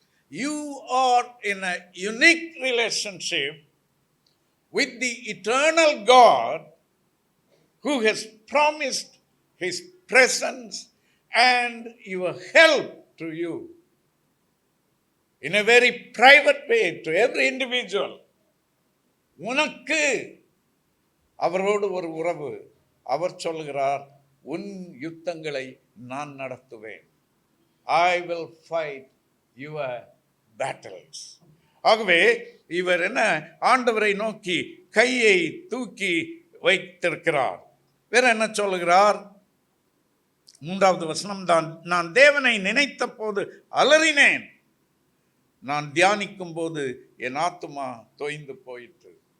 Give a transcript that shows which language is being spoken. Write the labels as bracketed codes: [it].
[en] You are in a unique relationship with the eternal God who has promised his presence and your help to you in a very private way to every individual. [ta] உனக்கு அவரோடு ஒரு உறவு. அவர் சொல்கிறார், உன் யுத்தங்களை நான் நடத்துவேன். [en] I will fight your battles. [ta] ஆகவே இவர் என்ன, ஆண்டவரை நோக்கி கையை தூக்கி வைத்திருக்கிறார். வேற என்ன சொல்லுகிறார்? 3வது வசனம் தான், நான் தேவனை நினைத்த போது அலறினேன், நான் தியானிக்கும் போது என் ஆத்துமா தோய்ந்து போயிற்று.